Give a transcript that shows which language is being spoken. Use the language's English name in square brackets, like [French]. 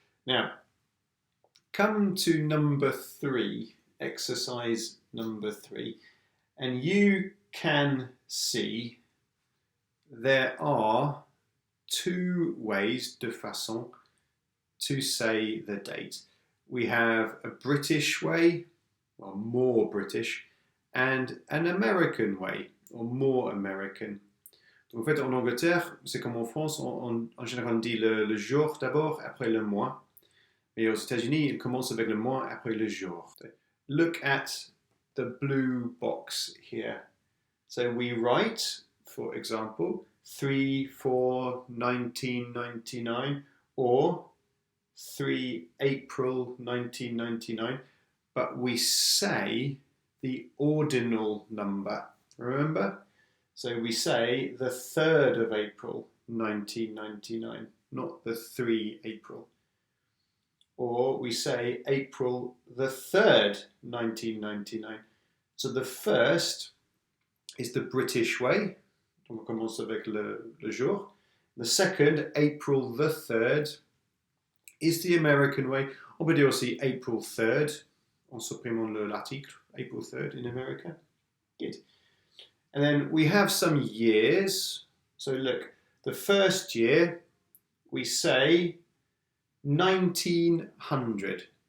[English] Now, come to number 3, exercise number 3, and you can see there are 2 ways, [French] de façon, [English] to say the date. We have a British way, or more British, and an American way, or more American. [French] Donc, en fait, en Angleterre, c'est comme en France, en général on dit le jour d'abord, après le mois. Mais aux États-Unis, il commence avec le mois, après le jour. [English] Look at the blue box here. So we write, for example, 3/4/1999 or 3 April 1999, but we say the ordinal number. Remember? So we say the 3rd of April 1999, not the 3 April. Or we say April the 3rd, 1999. So the first is the British way. [French] On commence avec le jour. [English] The second, April the 3rd, is the American way. [French] On peut dire aussi April 3rd, en supprimant l'article, [English] April 3rd in America. Good. And then we have some years. So look, the first year, we say 1900.